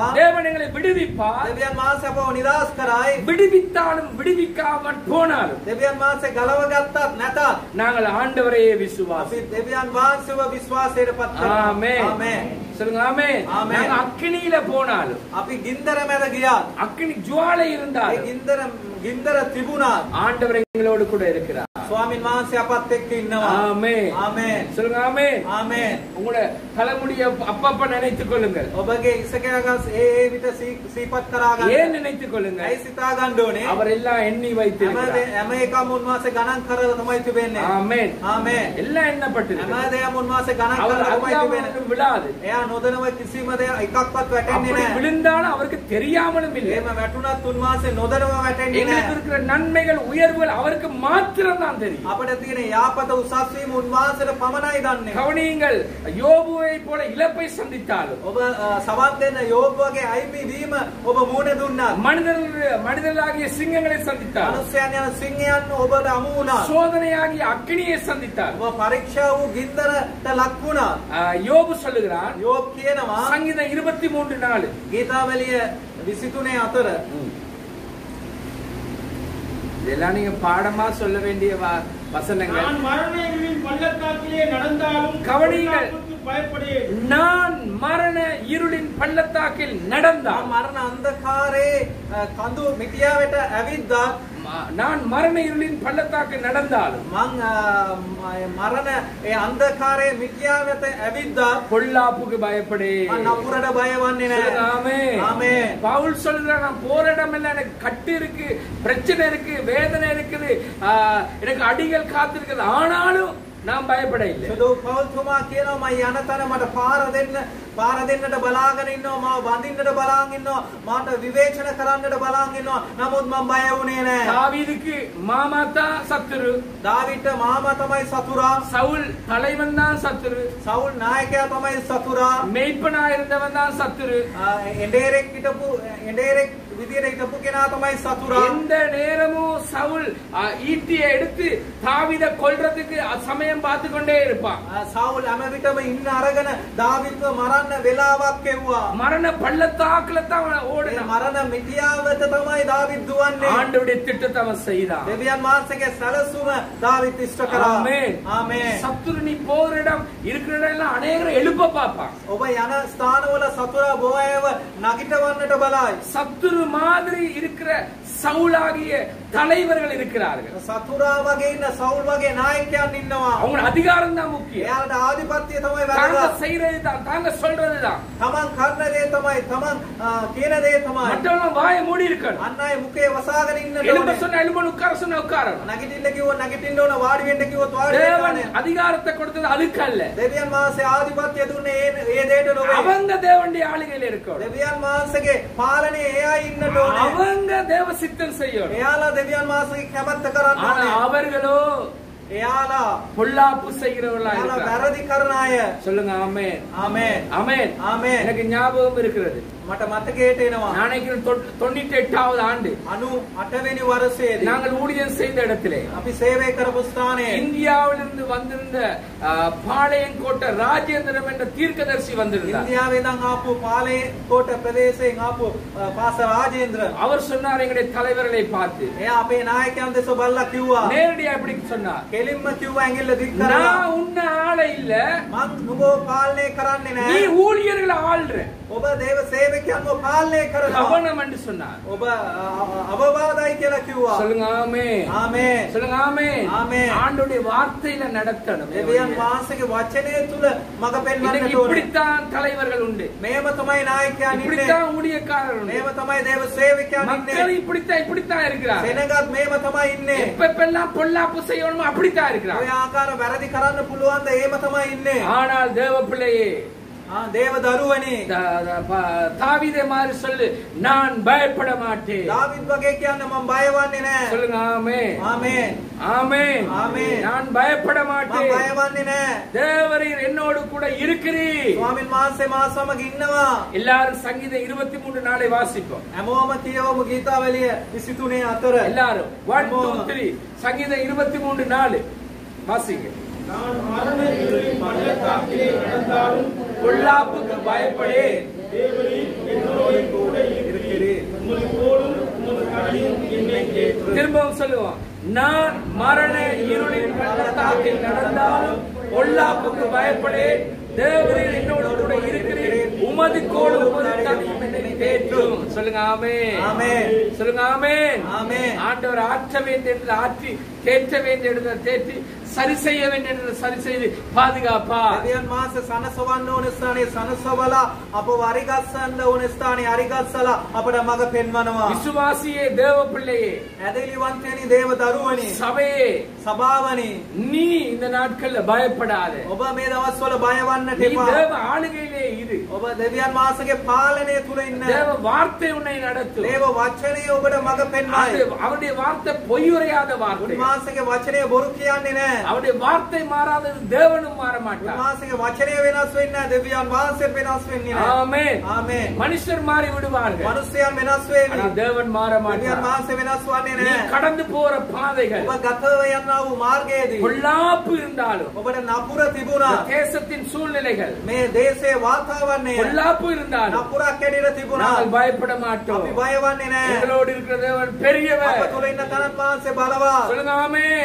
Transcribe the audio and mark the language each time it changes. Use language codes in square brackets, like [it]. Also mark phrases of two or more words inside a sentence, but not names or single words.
[ta] தேவன் எங்களை விடுவிப்பார். [si] දෙවියන් වහන්සේ අපව නිදහස් කරයි. [ta] விடுவித்தாலும் விடுவிக்காமல் போனாலும் [si] දෙවියන් වහන්සේ ගලව ගත්තත් නැතත් [ta] நாங்கள் ஆண்டவரையே [si] අපි [ta] விசுவாசி. [si] දෙවියන් වහන්සේව විශ්වාසයටපත් කරනවා. [ta] ஆமென். [si] ආමේන්. [ta] சொல்லுங்க ஆமென். ஆமென். நாங்க அக்கினியில போனாலும் [si] අපි ගින්දර මැද ගියා. [ta] அக்கினி ஜுவாலை [si] ඒ [ta] இருந்தாலும் [si] ගින්දර තිබුණා. [ta] ஆண்டவர் எங்களோடு கூட இருக்கிறார். [si] ස්වාමීන් වහන්සේ අපත් එක්ක ඉන්නවා. [ta] ஆமென். [si] ආමේන්. [ta] சொல்லுங்க ஆமென். [si] ආමේන්. [ta] உங்களோட தலைமுடிய அப்பப்ப நினைத்துக் கொள்ளுங்கள். [si] ඔබගේ ඉසකයගස් ඒ විට සීපත් කරා ගන්න. [ta] ஏன் நினைத்துக் கொள்ளுங்கள்? [si] ඇයි සිතා ගන්න ඕනේ? [ta] அவர் எல்லாம் எண்ணி வைத்திருக்கிறார். [si] හැම එකම උන්වහන්සේ ගණන් කරලා තමයි තිබෙන්නේ. [ta] ஆமென். [si] ආමේන්. [ta] எல்லாம் எண்ணப்பட்டிருக்கு. [si] හැම දෙයක්ම උන්වහන්සේ ගණන් [ta] அவர் [si] කරලා තමයි [ta] அறியாமலும் [si] තිබෙන්නේ. [ta] விழாது. [si] එයා නොදැනව කිසිම දෙයක් එකක්වත් වැටෙන්නේ [ta] அப்படி [si] නැහැ. [ta] விழுந்தாலும் அவருக்கு தெரியாமலும் இல்லை. [si] එහෙම වැටුණත් උන්වහන්සේ නොදැනව වැටෙන්නේ [ta] எங்களுக்கு [si] නැහැ. [ta] இருக்கிற நன்மைகள் உயர்வுகள் அவருக்கு மாத்திரம் தான் தெரியும். [si] අපිට තියෙන යාපත උසස් වීම උන්වහන්සේට පමණයි දන්නේ. [ta] கவனியுங்கள், யோபுவை போல இழப்பை சந்தித்தாலும் [si] ඔබ සවන් දෙන්න යෝබුවගේ අයිමි වීම ඔබ මූණ දුන්නා. [ta] மனிதர்களாகிய சிங்கங்களை சந்தித்தார், [si] මනුෂ්‍යයන් යන සිංහයන් ඔබට අමු වුණා. [ta] சோதனையாகிய அக்கினியை சந்தித்தார். [si] ඔබ පරීක්ෂා වූ ගින්දරට ලක් වුණා. [ta] யோபு சொல்லுகிறான், [si] යෝබ් කියනවා [ta] சங்கீதம் 23:4 [si] ගීතාවලිය 23:4 [ta] இதெல்லாம் நீங்க பாடமா சொல்ல வேண்டிய வசனங்கள். நான் மரண இருளின் பள்ளத்தாக்கிலே நடந்தாலும் கவனியுங்கள். பொல்லாப்புக்கு பயப்படேன். நான் மரண இருளின் பள்ளத்தாக்கில் நடந்தால், [si] මරණ අන්ධකාරයේ කඳු මිටියාවට ඇවිද්දා [ta] நான் மரண இருளின் பள்ளத்தாக்கில் நடந்தாலும் [si] මං මරණ ඒ අන්ධකාරයේ මිටියාවට ඇවිද්දා [ta] பொல்லாப்புக்கு பயப்படேன். [si] මං නපුරට බය වන්නේ [ta] சொல்லுங்க, [si] නැහැ. [ta] ஆமென். ஆமென். பவுல் சொல்றான், நான் போற இடமெல்லாம் எனக்கு கட்டு இருக்கு, பிரச்சனை இருக்கு, வேதனை இருக்குது, எனக்கு அடிகள் காத்திருக்குது, ஆனாலும் நான் பயப்பட இல்லை. [si] සුදු පෞල්තුමා කියනවා මම යන තැන මට පාර දෙන්නට බලාගෙන ඉන්නවා, මාව වඳින්නට බලාගෙන ඉන්නවා, මාට විවේචන කරන්නට බලාගෙන ඉන්නවා, නමුත් මම බය වුණේ නැහැ. [ta] தாவீதுக்கு மாமா தான் சத்துரு, [si] දාවිට මාමා තමයි සතුරා, [ta] சவுல் தலைவன் தான் சத்துரு, [si] සවුල් නායකයා තමයි සතුරா, [ta] மெய்ப்பனா இருந்தவன் தான் சத்துரு. [si] එඬේරෙක් විදියට හිටපු කෙනා තමයි සතුරා. [ta] எந்த நேரமும் சவுல் ஈட்டியை எடுத்து தாவீதை கொல்றதுக்கு சமயம் பார்த்து கொண்டே இருப்பான். [si] සවුල් හැම විටම ඉන්න අරගෙන දාවිත්ව මරන්න වෙලාවක් එව්වා. [ta] மரண பள்ளத்தாக்குல தான் ஓடினான். [si] මරණ මිටියාවට තමයි දාවිත් දුවන්නේ. [ta] ஆண்டவருடைய திட்டத்தை அவன் செய்தான். [si] දෙවියන් වහන්සේගේ සැලසුම දාවිත් ඉෂ්ට කරා. [ta] ஆமென். [si] ආමේන්. [ta] சத்துரு நீ போற இடம் இருக்கிற இடம் எல்லாம் அநேகரை எழுப்ப பார்ப்பான். [si] ඔබ යන ස්ථානවල සතුරා බොයව නගිටවන්නට බලයි. [ta] சத்துரு மாதிரி இருக்கிற சவுலாகிய தலைவர்கள் இருக்கிறார்கள். [si] සතුරා වගේ ඉන්න සවුල් වගේ නායකයන් ඉන්නවා. [ta] அவங்க அதிகாரம் தான் முக்கியம். [si] එයාලට ආධිපත්‍යය තමයි [ta] தாங்க [si] වැදගත්. [ta] செய்யறது தான், தாங்க சொல்றது தான். [si] තමන් කරන දේ තමයි, තමන් කියන දේ තමයි. [ta] மற்றவங்க வாயை மூடி இருக்கணும். [si] අන්න අය මුඛේ වසාගෙන ඉන්නට [ta] எழும்ப [si] ඕනේ. [ta] சொன்ன எழும்பணும், உட்கார சொன்ன உட்காரணும். [si] නගිටින්න කිව්වොත් නගිටින්න ඕන, වාඩි වෙන්න කිව්වොත් වාඩි වෙන්න [ta] தேவன் [si] ඕනේ. [ta] அதிகாரத்தை கொடுத்தது அதுக்கு அல்ல. [si] දෙවියන් වහන්සේ ආධිපත්‍යය දුන්නේ ඒ දේට නොවේ. [ta] அவங்க தேவனுடைய ஆளுகையில இருக்கணும். [si] දෙවියන් වහන්සේගේ පාලනයේ එයා ඉන්නට ඕනේ. [ta] அவங்க தேவ சித்தம் செய்யணும். [si] එයාලා දෙවියන් වහන්සේගේ කැමැත්ත කරන්න [ta] ஆனா [si] ඕනේ. [ta] அவர்களோ [si] එයාලා [ta] பொல்லாப்பு செய்கிறவர்களா [si] එයාලා [ta] இருக்கிறார். [si] වැරදි කරන අය. [ta] சொல்லுங்க ஆமென். [si] ආමේන්. [ta] ஆமென். [si] ආමේன். [ta] எனக்கு ஞாபகம் இருக்கிறது. [si] මට මතකයට එනවා. [ta] நாளைக்கு 98வது ஆண்டு [si] 98 වෙනි වර්ෂයේදී [ta] நாங்கள் ஊழியம் செய்த இடத்திலே [si] අපි සේවය කරපු ස්ථානයේ [ta] இந்தியாவிலிருந்து வந்திருந்த பாளையங்கோட்டை ராஜேந்திரம் என்ற தீர்க்கதரிசி வந்திருந்தார். [si] ඉන්දියාවේ ඉඳන් ආපු පාලේකෝට ප්‍රදේශයෙන් ආපු පාස රාජේන්ද්‍ර. [ta] அவர் சொன்னார் எங்களுடைய தலைவர்களை பார்த்து, [si] එයා අපේ නායකයන් දෙස බලලා කිව්වා. [ta] நேரடியா எப்படி சொன்னார், [si] කෙලින්ම කිව්වා ඇඟිල්ල දික් කරලා. [ta] நான் உன்ன ஆள இல்ல, [si] මං නුඹව පාලනය කරන්නේ [ta] நீ [si] නැහැ. [ta] ஊழியர்களை ஆள்ற. [si] ඔබ දේව සේවකයන්ව පාලනය කරනවා. [ta] கவனம் என்று சொன்னார். [si] ඔබ අවවාදයි කියලා කිව්වා. [ta] சொல்லுங்க ஆமென். [si] ආමේන්. [ta] சொல்லுங்க ஆமென். ஆமென். ஆண்டவருடைய வார்த்தையில நடத்தணும். [si] දෙවියන් වහන්සේගේ වචනය තුල මඟ [ta] இன்னைக்கு [si] පෙන්වන්නට ඕනේ. [ta] இப்படித்தான் தலைவர்கள் உண்டு, [si] මේව තමයි නායකයන් ඉන්නේ. [ta] இப்படித்தான் ஊழியக்காரர் உண்டு, [si] මේව තමයි දේව සේවකයන් [ta] மக்கள் [si] ඉන්නේ. [ta] இப்படித்தான் இருக்கிறார். [si] සෙනගත් මේව තමයි ඉන්නේ. [ta] எப்பெல்லாம் பொல்லாப்பு செய்யணுமோ அப்படித்தான் இருக்கிறார். [si] ඔය ආකාර වැරදි කරන්න පුළුවන් ද ඒව තමයි ඉන්නේ. [ta] ஆனால் தேவ பிள்ளையே, [si] දේව දරුවනේ [ta] தாவீதே மாதிரி சொல்லு, நான் பயப்பட மாட்டேன். [si] දාවිද් වගේ කියන්න මම බය වන්නේ නැහැ. [ta] சொல்லுங்க ஆமென். [si] ආමේන්. [ta] ஆமென். ஆமென். நான் பயப்பட [si] මම [ta] மாட்டேன். [si] බය වන්නේ නැහැ. [ta] தேவரீர் என்னோடு கூட இருக்கிறீர். [si] ස්වාමීන් වහන්සේ මා සමග ඉන්නවා. [ta] எல்லாரும் சங்கீதம் 23 நாளை வாசிப்போம். [si] හැමෝම කියවමු ගීතාවලිය 23 අතර. [ta] எல்லாரும் 1 2 3 சங்கீதம் 23 4 வாசிங்க. நான் மரண இருளின் பள்ளத்தாக்கிலே நடந்தாலும் பொல்லாப்புக்கு பயப்படேன். தேவரீர் என்னோடு கூட இருக்கிறீர். உமது கோலும் உமது கடியும் என்னை தேற்றும். திரும்பவும் சொல்லுவோம். நான் மரண இருளின் பள்ளத்தாக்கில் நடந்தாலும் பொல்லாப்புக்கு பயப்படேன். தேவரீர் என்னோடு கூட இருக்கிறீர். உமது கோலும் உமது கடியும் என்னை தேற்றும். சொல்லுங்க ஆமென். ஆமென். சொல்லுங்க ஆமென். ஆமென். ஆண்டவர் ஆற்ற வேண்டியது ஆற்றி, தேற்ற வேண்டியது தேற்றி, சரி செய்ய வேண்டியது சரி செய்து பாதுகாப்பா. [si] දෙවියන් වහන්සේ සනසවන්න ඕන ස්ථානයේ සනසවලා අපව අරිගස්සන්න ඕන ස්ථානයේ අරිගස්සලා අපට මඟ පෙන්වනවා. [ta] விசுவாசியே, தேவ பிள்ளையே, [si] ඇදහිලිවන්තයනි දේව දරුවනි, [ta] சபையே, [si] සභාවනි, [ta] நீ இந்த நாட்கள்ல பயப்படாத. [si] ඔබ මේ දවස්වල බය වන්නට [ta] நீ [si] එපා. [ta] தேவ ஆளுகையிலே இரு. [si] ඔබ දෙවියන් වහන්සේගේ පාලනය තුල ඉන්න. [ta] தேவ வார்த்தை உன்னை நடத்தும். [si] දේව වචනය ඔබට මඟ පෙන්වයි. [ta] அவருடைய வார்த்தை பொய்யுரையாத வார்த்தை. [si] උන්වහන්සේගේ වචනය බොරු කියන්නේ නැහැ. [ta] அவருடைய வார்த்தை மாறாதது, தேவனும் மாற மாட்டார். [si] උන්වහන්සේගේ වචනය වෙනස් වෙන්නේ නැහැ. දෙවියන් වහන්සේ වෙනස් වෙන්නේ නැහැ. [ta] ஆமென். [si] ආමේන්. [ta] மனுஷர் மாறி விடுவார்கள், [si] මනුස්සයන් වෙනස් වෙවි. [ta] ஆனா தேவன் மாற [si] දෙවියන් [ta] மாட்டார். [si] වහන්සේ වෙනස් වන්නේ [ta] நீ [si] නැහැ. [ta] கடந்து போற பாதைகள் [si] ඔබ ගතව යනා වූ මාර්ගයේදී [ta] பொல்லாப்பு இருந்தாலும், [si] ඔබට නපුර තිබුණා. [ta] இந்த தேசத்தின் சூழ்நிலைகள் [si] මේ දේශයේ වාතාවරණය [ta] பொல்லாப்பு இருந்தாலும் [si] නපුරක් ඇඩිලා තිබුණා. [ta] நாங்கள் பயப்பட மாட்டோம். [si] අපි බය වන්නේ නැහැ. [ta] எங்களோடு இருக்கிற தேவன் பெரியவர். [si] අප තුල ඉන්න තනත් වහන්සේ බලවත්. [ta] சொல்லுங்க ஆமென்.